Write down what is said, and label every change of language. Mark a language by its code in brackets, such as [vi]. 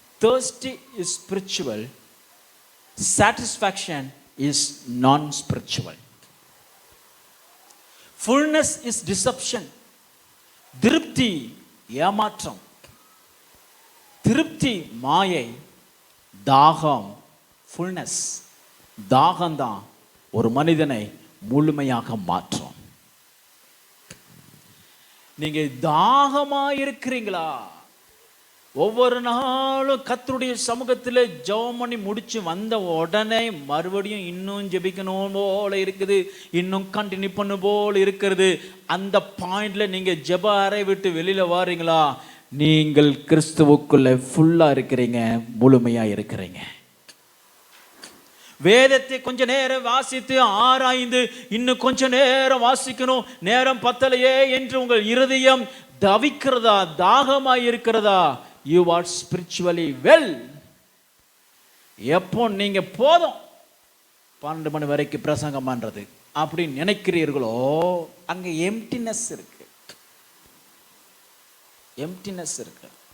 [en] thirsty is spiritual, satisfaction is non-spiritual. fullness is deception. [ta] திருப்தி ஏமாற்றம், திருப்தி மாயை, தாகம் fullness, தாகம்தான் ஒரு மனிதனை முழுமையாக மாற்றும். நீங்க தாகமாயிருக்கிறீங்களா? ஒவ்வொரு நாளும் கர்த்தருடைய சமூகத்தில் ஜெபம் பண்ணி முடிச்சு வந்த உடனே மறுபடியும் இன்னும் ஜெபிக்கணும் போல இருக்குது, இன்னும் கண்டினியூ பண்ண போல இருக்கிறது. அந்த பாயிண்ட்ல நீங்க ஜெப அறை விட்டு வெளியில வாரீங்களா? நீங்கள் கிறிஸ்துவுக்குள்ள ஃபுல்லா இருக்கிறீங்க, முழுமையா இருக்கிறீங்க. வேதத்தை கொஞ்ச நேரம் வாசித்து ஆராய்ந்து இன்னும் கொஞ்ச நேரம் வாசிக்கணும், நேரம் பத்தலையே என்று உங்கள் இருதயம் தவிக்கிறதா, தாகமாய் இருக்கிறதா? [en] You are spiritually well. [ta] எப்போ நீங்க போதும் 12 மணி வரைக்கும் பிரசங்கம் பண்றது அப்படின்னு நினைக்கிறீர்களோ, அங்க எம்டினஸ் இருக்கு, எம்டினஸ் இருக்கு.